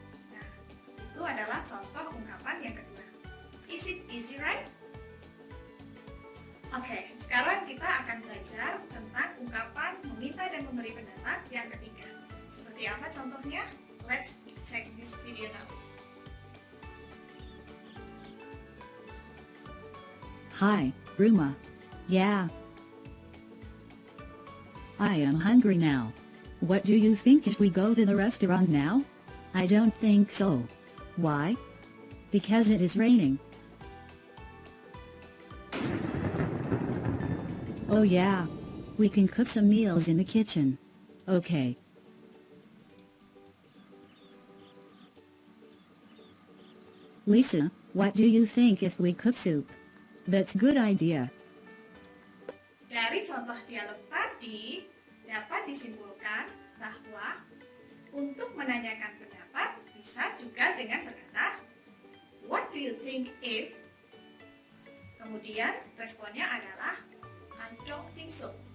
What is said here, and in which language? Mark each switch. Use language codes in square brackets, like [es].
[id] Nah, itu adalah contoh ungkapan yang kedua. [en] Is it easy, right? [id] Oke, sekarang kita akan belajar tentang ungkapan meminta dan memberi pendapat yang ketiga. Seperti apa contohnya? [en] Let's check this video now. Hi, Ruma. Yeah. I am hungry now. What do you think if we go to the restaurant now? I don't think so. Why? Because it is raining. Oh yeah. We can cook some meals in the kitchen. Okay. Lisa, what do you think if we cook soup? That's good idea. [id] Dari contoh dialog tadi, dapat disimpulkan bahwa untuk menanyakan pendapat bisa juga dengan berkata, [en] What do you think if? [id] Kemudian responnya adalah, [en] I don't think so.